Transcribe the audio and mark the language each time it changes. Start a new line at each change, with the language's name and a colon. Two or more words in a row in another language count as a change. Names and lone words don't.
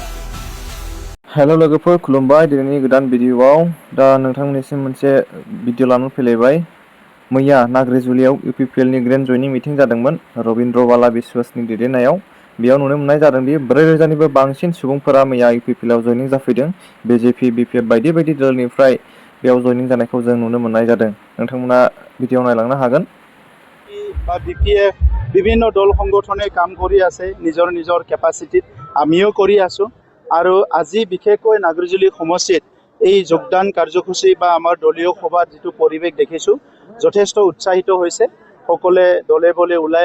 Bodo: हेल' लोगोफोर खुलुमबाय दिनैनि गोदान भिडिअआव दा नोंथांमोननिसिम मोनसे भिडिअ लानानै फैलायबाय मैया नाग्रिजुलियाव UPPLनि
English: grand joining meeting
Bodo: जादोंमोन रबिन्द्र बाला बिश्वासनि दैदेननायाव बेयाव नुनो मोननाय जादोंदि 4,000निबो बांसिन सुबुंफोरा मैया UPPLआव जयनिं जाफैदों BJP BPF बायदि बायदि दलनिफ्राय बेयाव जयनिं जानायखौ जों नुनो मोननाय जादों नोंथांमोना भिडिअ नायलांनो हागोन
Assamese: BPF বিভিন্ন দল সংগঠনে কাম কৰি আছে নিজৰ নিজৰ কেপাচিটিত আমিও কৰি আছো আৰু আজি বিশেষকৈ নাগ্ৰিজুলি সমষ্টিত এই যোগদান কাৰ্যসূচী বা আমাৰ দলীয় সভাত যেটো পৰিৱেশ দেখিছো যথেষ্ট উৎসাহিত হৈছে সকলে দলে বলে ওলাই